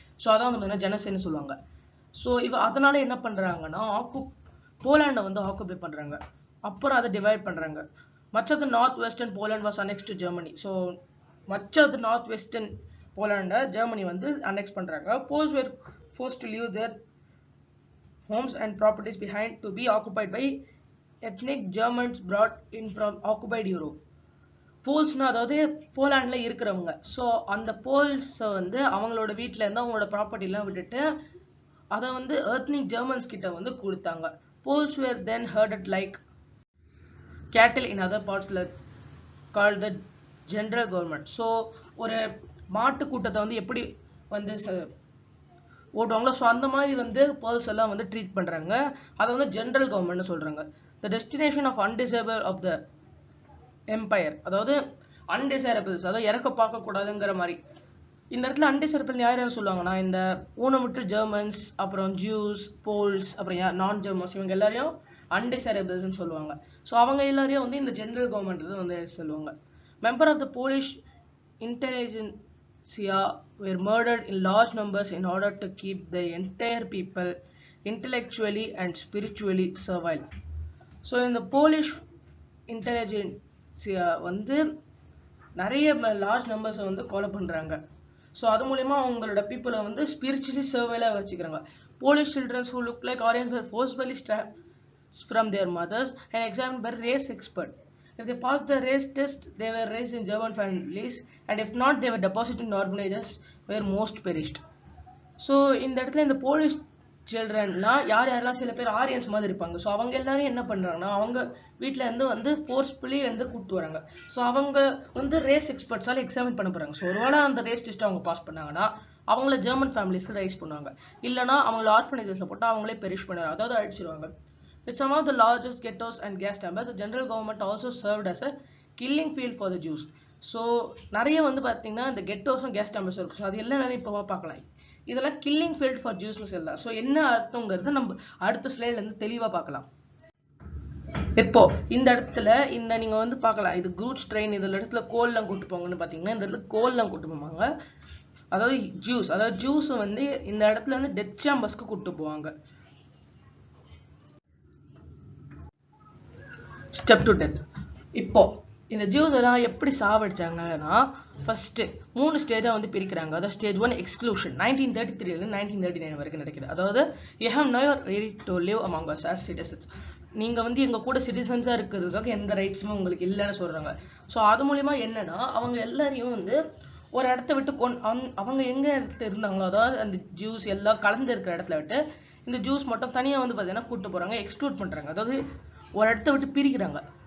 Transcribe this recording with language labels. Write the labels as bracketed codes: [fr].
[ta] So அதான் வந்து பார்த்தீங்கன்னா ஜெனசைட்னு சொல்லுவாங்க. ஸோ அதனால என்ன பண்ணுறாங்கன்னா போலாண்டை வந்து ஆக்குபை பண்ணுறாங்க. அப்புறம் அதை டிவைட் பண்ணுறாங்க. [en] Much of the north western Poland was annex to Germany. [ta] So much of the north western போலாண்டை Germany வந்து அனெக்ஸ் பண்ணுறாங்க. [en] Poles were forced to leave their homes and properties behind to be occupied by ethnic Germans brought in from occupied Europe. [ta] போல்ஸ்னா அதாவது போலாண்ட்ல இருக்கிறவங்க. So அந்த போல்ஸை வந்து அவங்களோட வீட்டில இருந்து அவங்களோட ப்ராப்பர்ட்டிலாம் விட்டுட்டு அதை வந்து எத்னிக் ஜெர்மன்ஸ் கிட்ட வந்து கொடுத்தாங்க. [en] Poles were then herded like cattle in other parts called the general government. [ta] So ஒரு மாட்டு கூட்டத்தை வந்து எப்படி வந்து ஓட்டுவாங்களோ ஸோ அந்த மாதிரி வந்து பேர்ல்ஸ் எல்லாம் வந்து ட்ரீட் பண்றாங்க. அதை வந்து ஜெனரல் கவர்மெண்ட்னு சொல்றாங்க. [en] the destination of undesirable of the empire, [ta] அதாவது அன்டிசைரபிள்ஸ், அதாவது இறக்க பார்க்க கூடாதுங்கிற மாதிரி. இந்த இடத்துல அன்டிசைரபிள் யார் சொல்லுவாங்கன்னா இந்த ஊனமுற்ற ஜெர்மன்ஸ், அப்புறம் ஜூஸ், போல்ஸ், அப்புறம் நான் ஜெர்மன்ஸ், இவங்க எல்லாரையும் அன்டிசைரபிள்ஸ்னு சொல்லுவாங்க. ஸோ அவங்க எல்லாரையும் வந்து இந்த ஜெனரல் கவர்மெண்ட் வந்து சொல்லுவாங்க. [en] Member of the Polish intelligentsia were murdered in large numbers in order to keep the entire people intellectually and spiritually servile. So in the Polish intelligentsia [ta] வந்து நிறைய லார்ஜ் நம்பர்ஸை வந்து கொலை பண்றாங்க. ஸோ அது மூலயமா அவங்களோட பீப்புளை வந்து ஸ்பிரிச்சுவலி சர்வைலாக வச்சுக்கிறாங்க. [en] Polish childrens who look like Aryans were forcibly stripped from their mothers and examined by race expert. If they passed the race test, they were raised in German families, and if not, they were deposited in orphanages where most perished. [ta] So இந்த இடத்துல இந்த Polish சில்ட்ரன்லாம் யாரெல்லாம் சில பேர் Aryans மாதிரி இருப்பாங்க. So அவங்க எல்லாரும் என்ன பண்றாங்கன்னா அவங்க வீட்டில இருந்து வந்து ஃபோர்ஸ்ஃபுல்லி வந்து கூப்பிட்டு வராங்க. ஸோ அவங்க வந்து ரேஸ் எக்ஸ்பர்ட்ஸால எக்ஸாமின் பண்ண போறாங்க. ஸோ ஒருவேளை அந்த ரேஸ் டெஸ்ட் அவங்க பாஸ் பண்ணாங்கன்னா அவங்கள ஜெர்மன் ஃபேமிலிஸ்ல ரைஸ் பண்ணுவாங்க. இல்லைன்னா அவங்கள ஆர்ஃபனேஜஸ்ல போட்டு அவங்களே பெரிஷ் பண்ணுவாங்க, அதாவது அழிச்சிருவாங்க. [en] With some of the largest ghettos and gas chambers, the general government also served as a killing field for the Jews. [ta] So நிறைய வந்து பாத்தீங்கன்னா இந்த கெட்டோஸும் கேஸ் சேம்பர்ஸ் இருக்கு. ஸோ அது எல்லாம் நிறைய இப்போ பார்க்கலாம். இதெல்லாம் கில்லிங் ஃபீல்ட் ஃபார் ஜூஸ்னு சொல்லலாம். ஸோ என்ன அர்த்தங்கிறது நம்ம அடுத்த ஸ்லைட்ல இருந்து தெளிவா பார்க்கலாம். இப்போ இந்த இடத்துல இந்த நீங்க வந்து பார்க்கலாம், இது குரூட்ஸ் ட்ரெயின், இதுல இடத்துல கோல்லாம் கூட்டு போங்கன்னு பாத்தீங்கன்னா இந்த இடத்துல கோல்லாம் கூட்டு போவாங்க. அதாவது ஜூஸ் வந்து இந்த இடத்துல வந்து டெத் சேம்பர்ஸ்க்கு கூட்டு போவாங்க. Step to death. இப்போ இந்த ஜூஸ் எல்லாம் எப்படி சாவடிச்சாங்கன்னா ஃபர்ஸ்ட் 3 ஸ்டேஜா வந்து பிரிக்கிறாங்க. அதாவது ஸ்டேஜ் 1 எக்ஸ்க்ளூஷன் 1933 இருந்து 1939 வரைக்கும் நடக்குது. [en] அதாவது you have no right to live among us as citizens. [ta] நீங்க வந்து எங்க கூட சிட்டிசன்ஸா இருக்கிறதுக்காக எந்த ரைட்ஸுமே உங்களுக்கு இல்லைன்னு சொல்றாங்க. ஸோ அது மூலியமா என்னன்னா அவங்க எல்லாரையும் வந்து ஒரு இடத்த விட்டு அவங்க எங்க இடத்துல இருந்தாங்களோ, அதாவது அந்த ஜூஸ் எல்லாம் கலந்து இருக்கிற இடத்துல விட்டு இந்த ஜூஸ் மட்டும் தனியா வந்து பாத்தீங்கன்னா கூட்டு போறாங்க, எக்ஸ்க்ளூட் பண்றாங்க, அதாவது ஒரு இடத்த விட்டு பிரிக்கிறாங்க.